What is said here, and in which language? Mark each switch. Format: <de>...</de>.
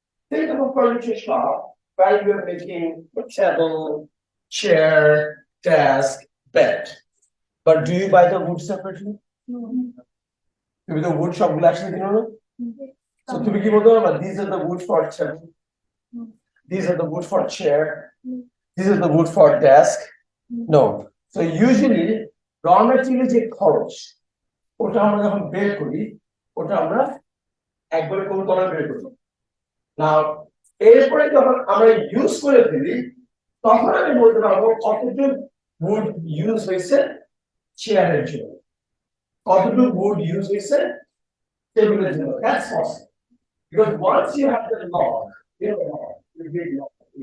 <en>Think of a furniture shop where you are making a table, chair, desk, bed. But do you buy the wood separately? Maybe the wood shop will actually, So to begin with, these are the wood for table. These are the wood for chair. These are the wood for desk. No.</en> <bn>So usually, raw material যে খরচ, ওটা আমরা যখন বের করি, ওটা আমরা একবারে কোন কলামে বের করি। Now, এরপরে যখন আমরা ইউজ করে ফেলি, তখন আমি বলতে পারবো কতটুকু wood use হয়েছে চেয়ারের জন্য, কতটুকু wood use হয়েছে টেবিলের জন্য.</bn> <en>That's possible. Because once you have the log, you get log.</en>